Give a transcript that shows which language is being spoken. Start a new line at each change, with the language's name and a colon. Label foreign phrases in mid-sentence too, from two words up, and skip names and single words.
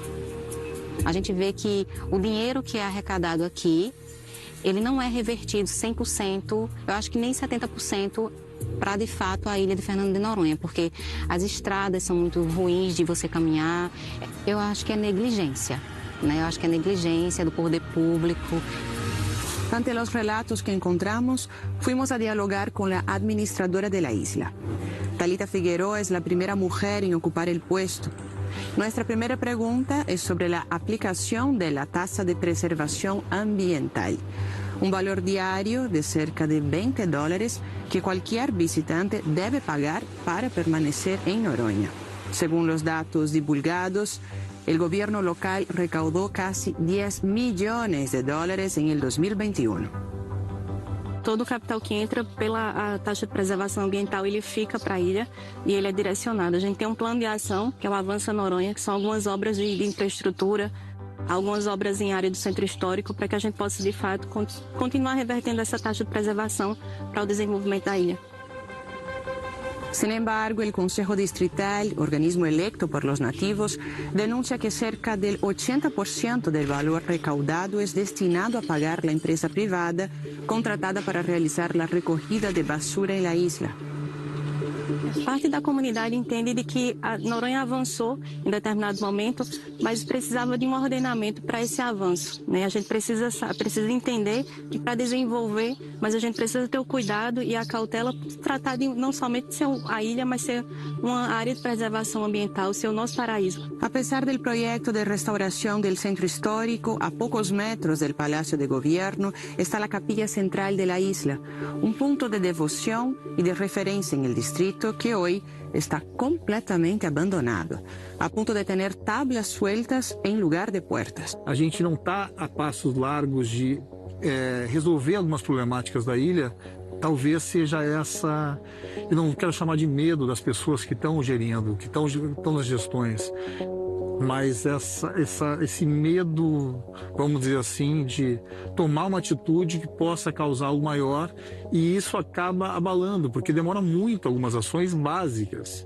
Portuguese: A gente vê que o dinheiro que é arrecadado aqui, ele não é revertido 100%, eu acho que nem 70%, para de fato a ilha de Fernando de Noronha, porque as estradas são muito ruins de você caminhar. Eu acho que é negligência, né? Eu acho que é negligência do poder público.
Spanish: Ante los relatos que encontramos, fuimos a dialogar con la administradora de la isla. Talita Figueroa es la primera mujer en ocupar el puesto. Nuestra primera pregunta es sobre la aplicación de la tasa de preservación ambiental, un valor diario de cerca de $20 que cualquier visitante debe pagar para permanecer en Noronha. Según los datos divulgados, el gobierno local recaudó casi $10 millones en el 2021.
Portuguese: Todo o capital que entra pela taxa de preservação ambiental, ele fica para a ilha e ele é direcionado. A gente tem um plano de ação, que é o Avança Noronha, que são algumas obras de infraestrutura, algumas obras em área do centro histórico, para que a gente possa, de fato, continuar revertendo essa taxa de preservação para o desenvolvimento da ilha.
Spanish: Sin embargo, el Consejo Distrital, organismo electo por los nativos, denuncia que cerca del 80% del valor recaudado es destinado a pagar la empresa privada contratada para realizar la recogida de basura en la isla.
Portuguese: Parte da comunidade entende de que a Noronha avançou em determinado momento, mas precisava de um ordenamento para esse avanço, né? A gente precisa entender que para desenvolver, mas a gente precisa ter o cuidado e a cautela para tratar de não somente ser a ilha, mas ser uma área de preservação ambiental, ser o nosso paraíso.
Spanish: A pesar del proyecto de restauración del centro histórico, a pocos metros del Palacio de Gobierno está la capilla central de la isla, un punto de devoción y de referencia en el distrito que hoy está completamente abandonado,
Portuguese: a ponto de ter
Spanish: tablas sueltas em lugar de puertas.
Portuguese: A gente não está a passos largos de resolver algumas problemáticas da ilha. Talvez seja essa, eu não quero chamar de medo das pessoas que estão gerindo, que estão nas gestões, mas esse medo, vamos dizer assim, de tomar uma atitude que possa causar algo maior, e isso acaba abalando, porque demora muito algumas ações básicas.